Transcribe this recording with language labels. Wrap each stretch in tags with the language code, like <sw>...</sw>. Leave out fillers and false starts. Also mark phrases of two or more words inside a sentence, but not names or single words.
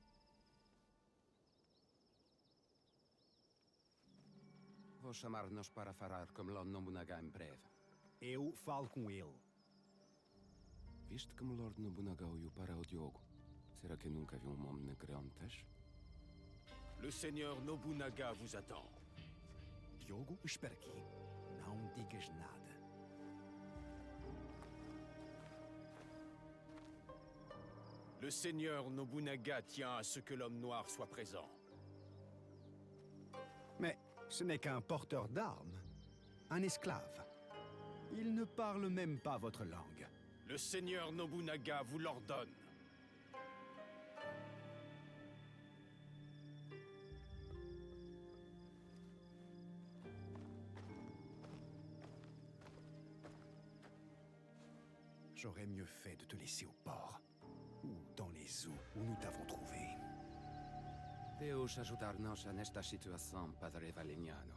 <pt>Vou chamar-nos para falar com Lord Nobunaga em breve. Eu falo com ele. Viste como Lord Nobunaga olhou para o Diogo? Será que nunca viu um homem negro antes?</pt> <fr>Le seigneur Nobunaga vous attend.</fr> <pt>Diogo, espera aqui. Não digas nada.</pt> <fr>Le seigneur Nobunaga tient à ce que l'homme noir soit présent. Mais ce n'est qu'un porteur d'armes. Un esclave. Il ne parle même pas votre langue. Le seigneur Nobunaga vous l'ordonne. J'aurais mieux fait de te laisser au port. Ou dans les eaux où nous t'avons trouvé.</fr> <pt>Deus ajudar-nos nesta situação, Padre Valignano.</pt>